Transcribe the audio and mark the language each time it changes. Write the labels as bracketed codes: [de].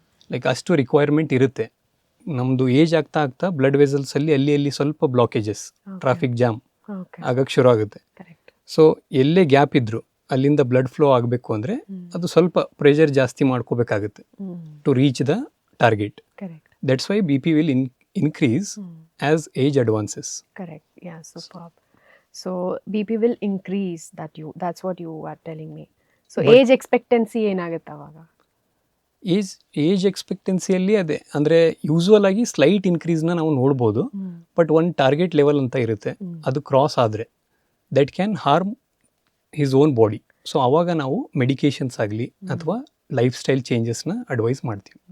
[kn] Like ಅಷ್ಟು requirement ಇರುತ್ತೆ. ನಮ್ಮದು ಏಜ್ ಆಗ್ತಾ ಬ್ಲಡ್ ವೆಸಲ್ಸಲ್ಲಿ ಅಲ್ಲಿ ಸ್ವಲ್ಪ ಬ್ಲಾಕೇಜಸ್, ಟ್ರಾಫಿಕ್ ಜಾಮ್ ಆಗಕ್ಕೆ ಶುರು ಆಗುತ್ತೆ. ಸೊ ಎಲ್ಲೇ ಗ್ಯಾಪ್ ಇದ್ದರೂ ಅಲ್ಲಿಂದ ಬ್ಲಡ್ ಫ್ಲೋ ಆಗಬೇಕು ಅಂದರೆ ಅದು ಸ್ವಲ್ಪ ಪ್ರೆಷರ್ ಜಾಸ್ತಿ ಮಾಡ್ಕೋಬೇಕಾಗುತ್ತೆ [en] To reach the target. Correct. That's why B P will increase as age advances. Correct. Yeah, superb. So BP will increase that's what you are telling me. So age expectancy [kn] ಏನಾಗುತ್ತೆ ಅವಾಗ? Age ಎಕ್ಸ್ಪೆಕ್ಟೆನ್ಸಿಯಲ್ಲಿ ಅದೇ ಅಂದರೆ usual ಆಗಿ slight ಇನ್ಕ್ರೀಸ್ನ ನಾವು ನೋಡ್ಬೋದು, but ಒಂದು target level ಅಂತ ಇರುತ್ತೆ, ಅದು ಕ್ರಾಸ್ ಆದರೆ [en] That can harm his own body. [kn] So ಅವಾಗ ನಾವು ಮೆಡಿಕೇಶನ್ಸ್ ಆಗಲಿ ಅಥವಾ ಲೈಫ್ ಸ್ಟೈಲ್ ಚೇಂಜಸ್ನ ಅಡ್ವೈಸ್ ಮಾಡ್ತೀವಿ.